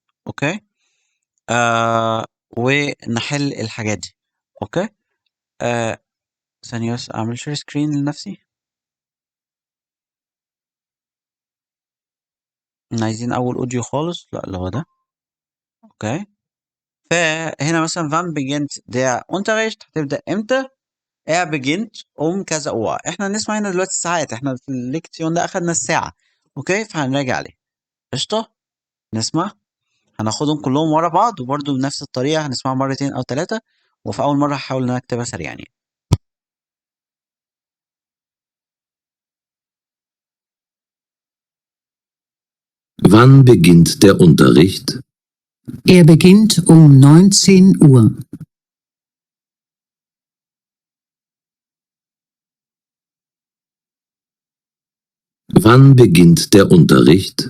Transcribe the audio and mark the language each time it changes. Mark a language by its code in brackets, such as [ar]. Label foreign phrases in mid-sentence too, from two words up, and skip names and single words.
[ar] أوكي، ونحل الحاجات دي. أوكي، آه ثانية بس أعمل [en] share screen [ar] لنفسي. عايزين أول أوديو خالص، لا اللي هو ده. أوكي، فهنا مثلا [de] wann beginnt der Unterricht، [ar] هتبدأ إمتى؟ [de] beginnt كذا Uhr. [ar] إحنا هنسمع هنا دلوقتي الساعات، إحنا في الليكتيون ده أخدنا الساعة. أوكي، فهنراجع عليه. قشطة، نسمع. هناخدهم كلهم ورا بعض وبرضه بنفس الطريقة، هنسمعها مرتين أو 3، وفي أول مرة هاحاول إن أنا أكتبها سريعًا يعني. [de] Wann beginnt der Unterricht? Er beginnt um 19 Uhr. Wann beginnt der Unterricht?